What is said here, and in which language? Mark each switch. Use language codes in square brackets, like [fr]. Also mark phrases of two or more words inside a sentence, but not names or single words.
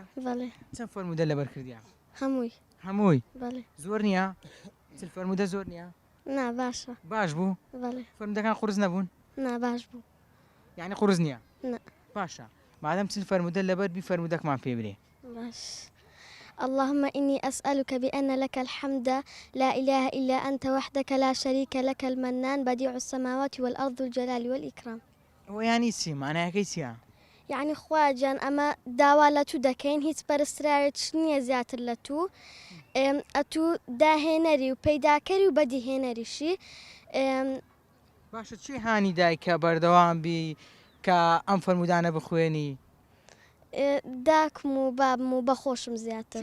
[ckb] بەڵێ. چەند فەرمودە لەبەر کردیان؟ هەمووی. هەمووی؟ بەڵێ. زۆر نییە؟ چل فەرمودە زۆر نییە؟ نا باشە. باش بوو؟ بەڵێ. فەرمودەکان قورس نەبوون؟ نا باش بوو. یعنی قورس نییە؟ نا. باشە مادەم چل فەرمودە لەبەر بی فەرمودەکمان پێ برێ. باش. [ar] اللهم إني أسألك بأن لك الحمد لا إله إلا أنت وحدك لا شريك لك المنان بديع السماوات والأرض الجلال والإكرام. [ckb] ويعني چی معناکەی چییە؟ يعني خواجان أما داوا لە تو دەکەین هیچ پەرستراوێت نییە زیاتر لە تو ئەتو داهێنەری و پەیداکەری و بەدیهێنەریشی. باشە چی هانی دایکە بەردەوام بی کە ئەم فەرمودانە بخوێنی؟ داکم و بابم و بەخۆشم زیاتر.